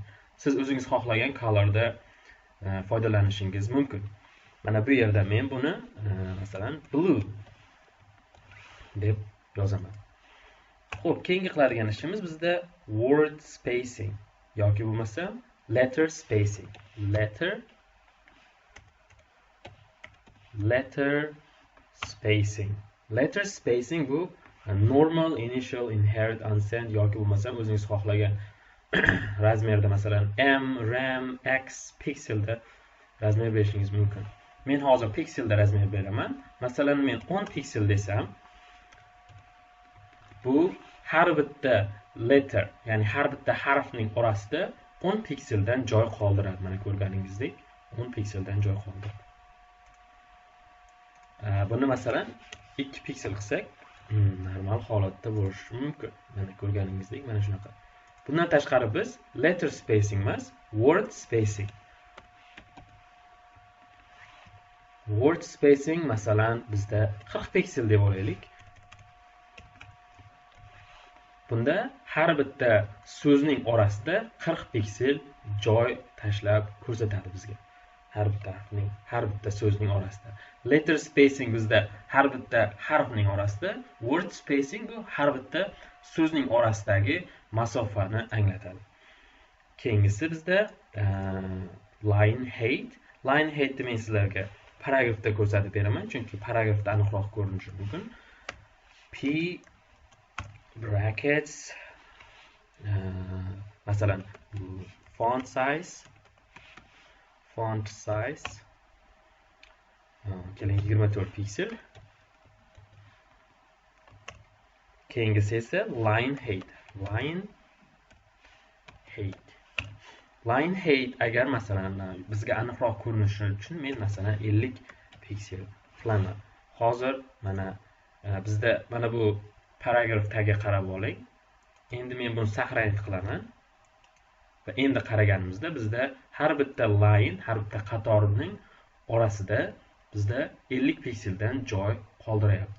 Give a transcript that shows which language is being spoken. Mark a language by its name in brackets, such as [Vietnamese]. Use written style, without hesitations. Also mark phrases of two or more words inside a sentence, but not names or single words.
[Uzbek] Siz o'zingiz xohlagan colorda foydalanishingiz mumkin. Mana bu yerda men buni masalan blue deb yozaman. Xo'p, keyingi qiladigan ishimiz bizda [English] word spacing [Uzbek] yoki bo'lmasa [English] letter spacing. Letter spacing. Letter spacing bu normal, initial, inherit, [Uzbek] unsend yoki bo'lmasa o'zingiz xohlagan razmerda masalan M, RAM, X pikselda razmer berishingiz mumkin. Men hozir pikselda razmer beraman. Masalan, men 10 piksel desam, bu har bitta letter, ya'ni har bitta harfning orasida 10 pikseldan joy qoldiradi. Mana ko'rganingizdek, 10 pikseldan joy qoldiradi. Buni masalan 2 piksel qilsak, normal holatda bo'lishi mumkin. Mana ko'rganingizdek, mana shunaqa. Bundan tashqari biz [English] letter spacing [Uzbek] emas, [English] word spacing. Word spacing [Uzbek] masalan bizda 40 piksel deb olaylik. Bunda har bitta so'zning orasida 40 piksel joy tashlab ko'rsatadi bizga. Har bitta so'zning orasida. [English] Letter spacing [Uzbek] bizda har bitta harfning orasida, [English] word spacing [Uzbek] bu har bitta so'zning orasidagi masofani anglatadi. Keyingisi bizda [English] line height. Line height [Uzbek] men sizlarga paragrafda ko'rsatib beraman, chunki paragrafda aniqroq ko'rinishi mumkin. [English] P brackets [Uzbek] masalan [English] font size [Uzbek] keling 24 piksel. Keyingisi esa [English] line height. Line height [Uzbek] agar masalan bizga aniqroq ko'rinishi uchun men masalan 50 piksel qilaman. Hozir mana bizda mana bu paragraf tagiga qarab oling. Endi men buni saqlanib qilaman. Va endi qaraganimizda bizda har bitta line, har bitta qatorning orasida bizda 50 pikseldan joy qoldirayapti.